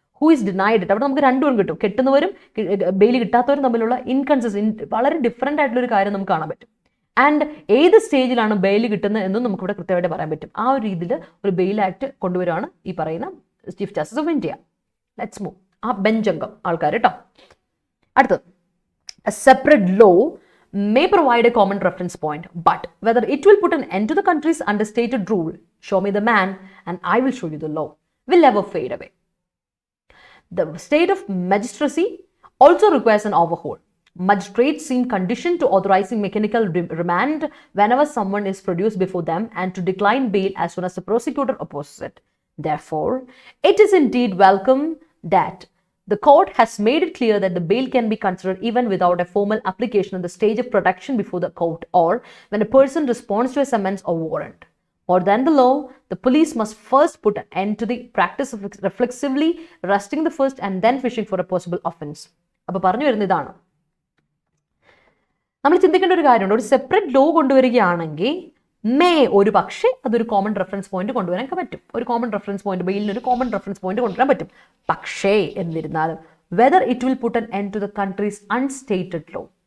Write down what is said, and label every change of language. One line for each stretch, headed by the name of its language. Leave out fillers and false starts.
English: who is denied it,
Malayalam: അവിടെ നമുക്ക് രണ്ടും കിട്ടും. കിട്ടുന്നവരും ബെയിൽ കിട്ടാത്തവരും തമ്മിലുള്ള വളരെ ഡിഫറെൻ്റ് ആയിട്ടുള്ളൊരു കാര്യം നമുക്ക് കാണാൻ പറ്റും. ആൻഡ് ഏത് സ്റ്റേജിലാണ് ബെയിൽ കിട്ടുന്നത് എന്നും നമുക്കിവിടെ കൃത്യമായിട്ട് പറയാൻ പറ്റും. ആ ഒരു രീതിയിൽ ഒരു ബെയിൽ ആക്ട് കൊണ്ടുവരുവാണ് ഈ പറയുന്ന chief justice of India.
English: Let's move.
Malayalam: ആ ബെഞ്ചംഗം ആൾക്കാർ കേട്ടോ.
English: അടുത്തത്, a separate law may provide a common reference point, but whether it will put an end to the country's understated rule, show me the man and I will show you the law, will never fade away. The state of magistracy also requires an overhaul. Magistrates seem conditioned to authorizing mechanical remand whenever someone is produced before them and to decline bail as soon as the prosecutor opposes it. Therefore, it is indeed welcome that the court has made it clear that the bail can be considered even without a formal application at the stage of production before the court, or when a person responds to a summons or warrant. More than the law, the police must first put an end to the practice of reflexively arresting the first and then fishing for a possible offense.
Malayalam: അപ്പോൾ പറഞ്ഞു വരുന്ന ഇതാണ്, നമ്മൾ ചിന്തിക്കേണ്ട ഒരു കാര്യമുണ്ട്. ഒരു separate law കൊണ്ടുവരികയാണെങ്കിൽ ഒരു പക്ഷേ അതൊരു കോമൺ റെഫറൻസ് പോയിന്റ് കൊണ്ടുവരാൻ പറ്റും. ഒരു കോമൺ റെഫറൻസ് പോയിന്റ്, ബെയിലിന് ഒരു കോമൺ റെഫറൻസ് പോയിന്റ് കൊണ്ടുവരാൻ പറ്റും. പക്ഷേ എന്നിരുന്നാലും
English: whether it will put an end to the country's unstated law.